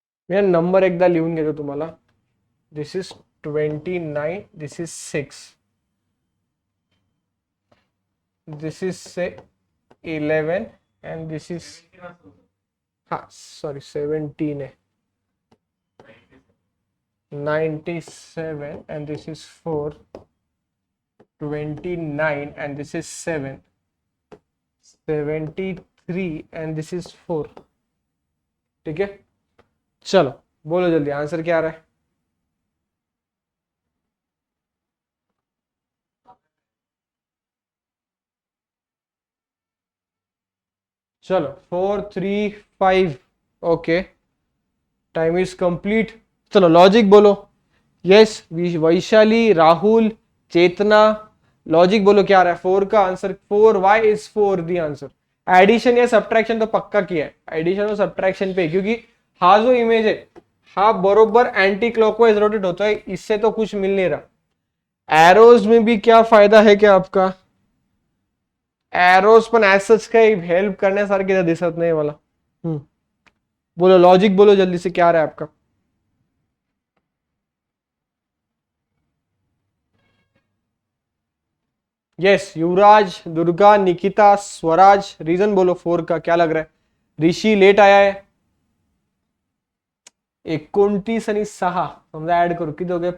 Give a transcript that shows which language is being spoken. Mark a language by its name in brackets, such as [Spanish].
[Marathi] मैं नंबर एकदा लिहून घेतो तुम्हाला. [English] this is 29, this is 6, this is say 11 and this is, [Hindi] हाँ सॉरी 17 है. [English] 97 and this is 4, 29 and this is 7, 73 and this is 4. [Hindi] ठीक है, चलो बोलो जल्दी आंसर क्या आ रहा है. चलो 4, 3, 5. Okay, time is complete. चलो लॉजिक बोलो. यस, वैशाली, राहुल, चेतना, लॉजिक बोलो क्या आ रहा है? 4 का answer 4, [English] Why is 4 the answer? [Hindi] Addition या सब्ट्रैक्शन तो पक्का किया है, एडिशन और सब्ट्रैक्शन पे, क्योंकि हा जो इमेज है हा बरोबर एंटी क्लॉकवाइज रोटेट होता है, इससे तो कुछ मिल नहीं रहा। एरोज में भी क्या फायदा है क्या आपका? [Marathi] एरोज पण ऍज सच काही हेल्प करण्यासारखी तर दिसत नाही मला। [Hindi] बोलो लॉजिक बोलो जल्दी से, क्या आ रहा है आपका? यस, युवराज, दुर्गा, निकिता, स्वराज। रीजन बोलो 4 का, क्या लग रहा है? ऋषि लेट आया है। [Marathi] 29 आणि 6 समजा ऍड करू, किती हो गया?